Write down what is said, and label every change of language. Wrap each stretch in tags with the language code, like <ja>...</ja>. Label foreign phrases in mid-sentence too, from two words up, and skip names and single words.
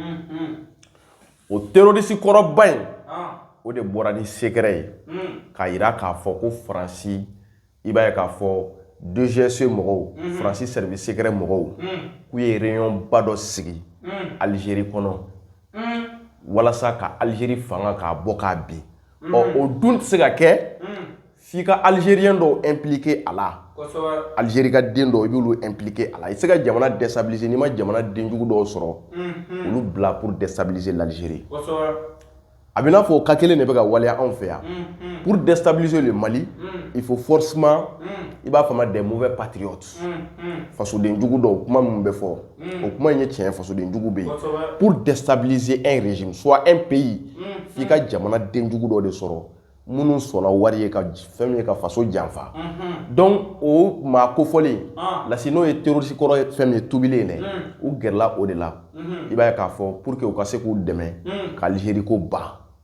<bm>o terroriste kɔrɔba in o de bɔra ni secret ye k'a yira k'a fɔ ko Faransi i b'a ye k'a fɔ DGSE mɔgɔw Faransi</bm> <fr>service secret</fr> <bm>mɔgɔw k'u ye réunion ba dɔ sigi Algérie kɔnɔ walasa ka Algérie fanga k'a bɔ k'a bin o dun tɛ se ka kɛ f'i ka Algérien dɔw impliqué a la Algérie ka den dɔw i b'olu impliqué a la i tɛ se ka jamana déstabiliser n'i ma jamana denjugu dɔw sɔrɔ olu bila pour</bm> <fr>déstabiliser l'Algérie</fr> <bm>a bɛ n'a fɔ o cas kelen de bɛ ka waleya anw fɛ yan</bm> <fr>pour déstabiliser le Mali il faut forcément</fr> <bm>i b'a faamu</bm> <fr>des mauvais patriotes</fr> <bm>fasodenjugu dɔw kuma min bɛ fɔ o kuma in ye tiɲɛ fasodenjugu bɛ yen</bm> <fr>pour déstabiliser un régime soit un pays</fr> <bm>f'i ka jamana denjugu dɔw de sɔrɔ minnu sɔnna wari ye ka fɛn min ye ka faso janfa donc o maa kofɔlen Lasi n'o ye terroriste kɔrɔ ye fɛn min ye tubilen dɛ u gɛrɛla o de la i b'a ye k'a fɔ</bm> <fr>pour que</fr> <bm>u ka se k'u dɛmɛ ka Algérie ko ban</bm>